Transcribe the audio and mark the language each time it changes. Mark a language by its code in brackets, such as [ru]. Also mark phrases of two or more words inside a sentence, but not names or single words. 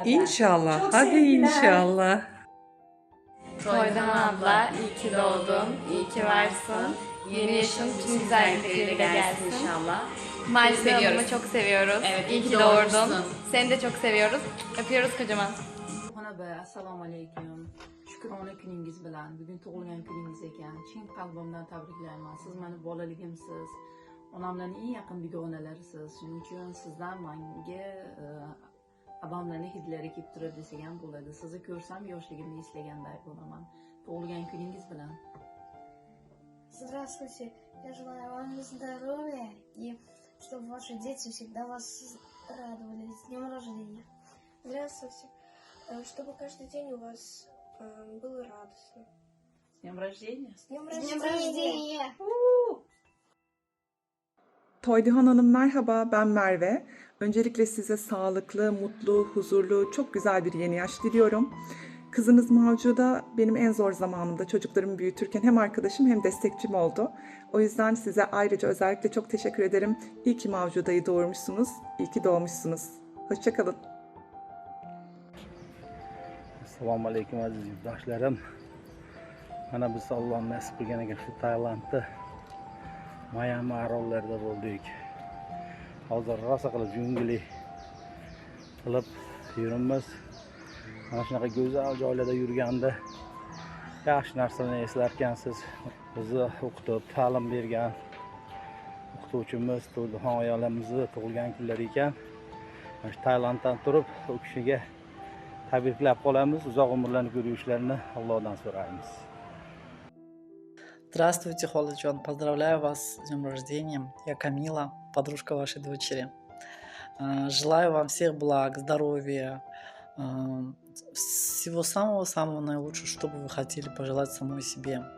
[tr] İnşallah. Çok Hadi sevgiler. inşallah. Toydan abla, iyi ki doğdun, iyi ki varsın. Yeni yaşın tüm güzellikleriyle gelsin inşallah. Macide ablamı çok seviyoruz. Evet, iyi ki doğurdun. Seni de çok seviyoruz. Öpüyoruz kocaman. [uz] Assalomu alaykum. Shukrona kuningiz bilan. Bugun tug'ilgan kuningiz ekan. Chin qalbimdan tabriklayman. Siz meni bolaligimsiz. Onamlarning eng yaqin dugonalarisiz. Shuning uchun sizdan menga abamlarning hidlari kelib turadi desak ham bo'ladi. Sizni ko'rsam yoshligimni eslaganday bo'laman. Tug'ilgan kuningiz bilan. [ru] Здравствуйте. Я желаю вам здоровья и чтобы ваши дети всегда вас радовали. С днем рождения. Здравствуйте. Чтобы каждый день у вас был радостным. С днем рождения. С днем рождения. [tr] Toyduhan Hanım merhaba, ben Merve. Öncelikle size sağlıklı, mutlu, huzurlu, çok güzel bir yeni yaş diliyorum. Kızınız Mavcuda benim en zor zamanımda çocuklarımı büyütürken hem arkadaşım hem destekçim oldu. O yüzden size ayrıca özellikle çok teşekkür ederim. İyi ki Mavcuda'yı doğurmuşsunuz, iyi ki doğmuşsunuz. Hoşçakalın. [uz] Assalomu alaykum aziz yurtdoshlarim. Mana biz Alloh nasib qilgan ekan shu Tailandda Miami orollarida bo'ldik. Hozir rosa qilib jungli qilib yuribmiz. Mana shunaqa go'zal joylarda yurganda yaxshi narsalarni eslarkansiz. Bizni o'qitib, ta'lim bergan o'qituvchimiz To'yduxon ayolimizni tug'ilgan kunlari ekan. Mana shu Tailanddan turib u kishiga tabriklab qolamiz. Uzoq umrlarni ko'rishlarini Allohdan so'raymiz. [ru] Здравствуйте, Холоджон. Поздравляю вас с днем рождения. Я Камила, подружка вашей дочери. Желаю вам всех благ, здоровья, всего самого-самого наилучшего, что бы вы хотели пожелать самой себе.